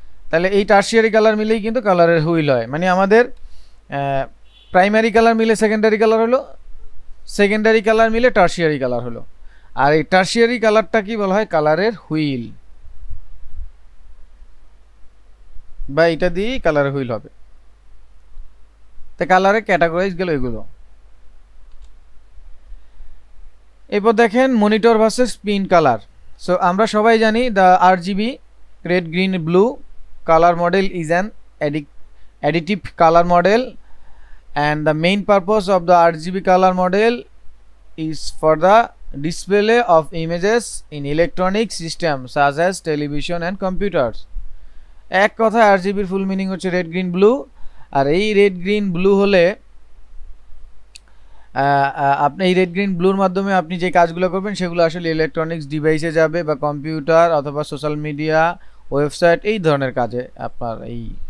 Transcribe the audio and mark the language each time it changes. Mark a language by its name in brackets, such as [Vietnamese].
[Bangla] তাহলে এই tertiary colour মিলেই কিন্তু কালারের হুইল হয়। মানে আমাদের প্রাইমারি কালার মিলে সেকেন্ডারি কালার হলো, সেকেন্ডারি কালার মিলে টারশিয়ারি কালার হলো, আর এই টারশিয়ারি কালারটা কি বলা হয়, কালারের হুইল, বা এটা দিয়েই কালারের হুইল হবে। তা কালারের ক্যাটাগরাইজ গেল এগুলো। এরপর দেখেন monitor versus pin colour. [English] so [Bangla] আমরা সবাই জানি [English] The RGB red green blue color model is an additive color model, and the main purpose of the RGB color model is for the display of images in electronic systems such as television and computers. [Bangla] এক কথা RGB এর full meaning হচ্ছে red green blue. আর এই red green blue হলে আপনি এই red green ব্লুর মাধ্যমে আপনি যে কাজগুলো করবেন সেগুলো আসলে ইলেকট্রনিক্স ডিভাইসে যাবে, বা কম্পিউটার অথবা সোশ্যাল মিডিয়া, ওয়েবসাইট, এই ধরনের কাজে আপনার এই